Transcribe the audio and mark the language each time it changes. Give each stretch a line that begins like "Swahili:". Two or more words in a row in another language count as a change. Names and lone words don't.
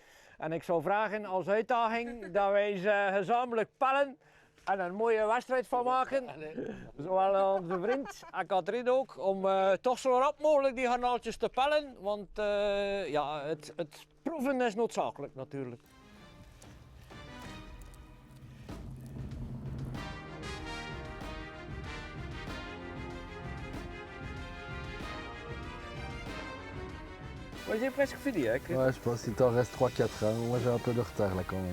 Dutch: En ik zou vragen als uitdaging dat wij ze gezamenlijk pellen en een mooie wedstrijd van maken. Zowel onze vriend en Katrien ook, om toch zo rap mogelijk die garnaaltjes te pellen, want ja, het proeven is noodzakelijk natuurlijk.
French: Moi j'ai presque fini, hein, Chris. Ouais, je pense qu'il t'en reste 3-4. Hein. Moi j'ai un peu de retard là quand même.